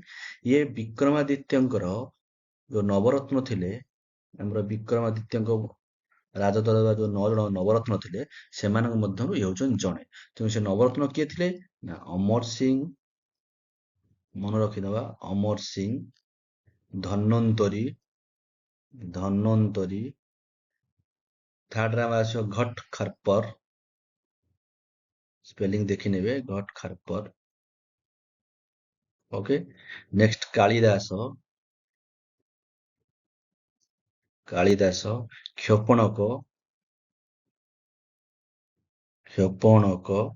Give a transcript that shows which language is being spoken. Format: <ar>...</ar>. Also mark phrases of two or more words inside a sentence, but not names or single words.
<or>ଇଏ ବିକ୍ରମାଦିତ୍ୟଙ୍କର ଯୋଉ ନବରତ୍ନ ଥିଲେ ଆମର ବିକ୍ରମାଦିତ୍ୟଙ୍କ ରାଜଦରବାର ଯୋଉ 9 ଜଣ ନବରତ୍ନ ଥିଲେ ସେମାନଙ୍କ ମଧ୍ୟରୁ ଇଏ ହଉଛନ୍ତି ଜଣେ। ତେଣୁ ସେ ନବରତ୍ନ କିଏ ଥିଲେ ନା ଅମର ସିଂ। ମନେ ରଖିଦେବା ଅମର ସିଂ, ଧନ୍ୱନ୍ତରୀ, ଧନ୍ୱନ୍ତରୀ। ଥାର୍ଡ ରେ ଆମର ଆସିବ ଘଟ ଖରପର। ସ୍ପେଲିଂ ଦେଖି ନେବେ ଘଟ ଖରପର।</or> <en>okay next कालिदास। कालिदास क्षपणक, क्षपणक,</en>